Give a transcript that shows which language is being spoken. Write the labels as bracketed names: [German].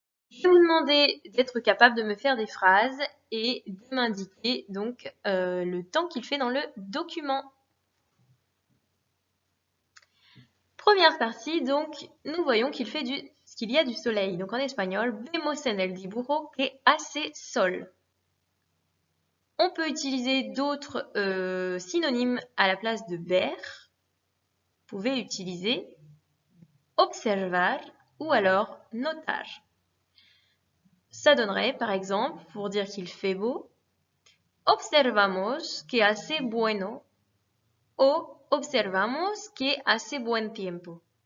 [French] Je vais vous demander d'être capable de me faire des phrases et de m'indiquer donc le temps qu'il fait dans le document. Première partie, donc, nous voyons qu'il y a du soleil. Donc en espagnol, [Spanish] vemos en el dibujo que hace sol. [French] On peut utiliser d'autres synonymes à la place de ver. Vous pouvez utiliser observar ou alors notar. Ça donnerait, par exemple, pour dire qu'il fait beau, [Spanish] observamos que hace bueno o observamos que hace buen tiempo.